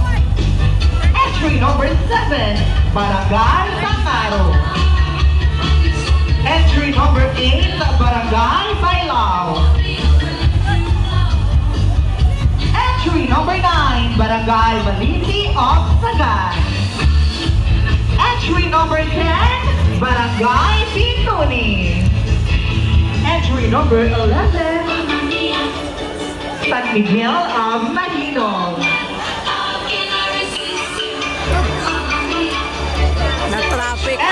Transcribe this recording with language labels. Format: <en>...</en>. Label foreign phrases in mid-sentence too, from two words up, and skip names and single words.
<en>Entry number 7, Barangay Tangaro. Entry number 8, Barangay Bailao. Entry number 9, Barangay Baliti of Sagay. Entry number 10, Barangay Binuni. Entry number 11, San Miguel of Mahinog.</en> <tl>Na-traffic ang</tl>